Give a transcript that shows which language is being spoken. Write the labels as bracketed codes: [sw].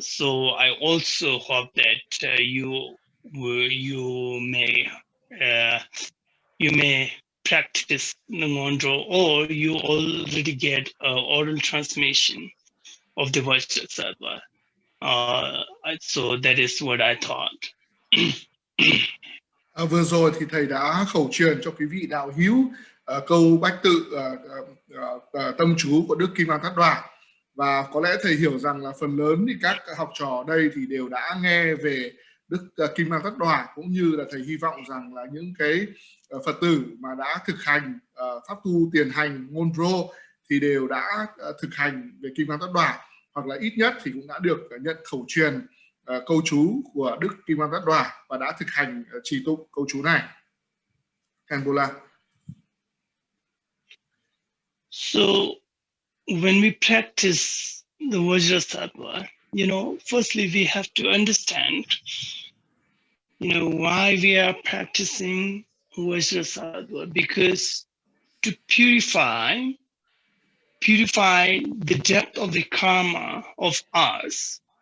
[en] So I also hope that you may practice the Ngondro, or you already get oral transmission of the Vajrasattva. So that is what I thought. [vi] Vừa rồi thì thầy đã khẩu truyền cho quý vị đạo hữu câu bách tự tâm chú của Đức Kim Cang Ta Đoà, và có lẽ thầy hiểu rằng là phần lớn thì các học trò ở đây thì đều đã nghe về Đức Kim Cang Ta Đoà, cũng như là thầy hy vọng rằng là những cái Phật tử mà đã thực hành pháp tu tiền hành Ngondro thì đều đã thực hành về Kim Cang Ta Đoà, hoặc là ít nhất thì cũng đã được nhận khẩu truyền câu chú của Đức Kim Cang Ta Đoà và đã thực hành trì tụng câu chú này. [en] Khenpo. So when we practice the Vajrasattva, firstly we have to understand, why we are practicing Vajrasattva, because to purify the depth of the karma of us.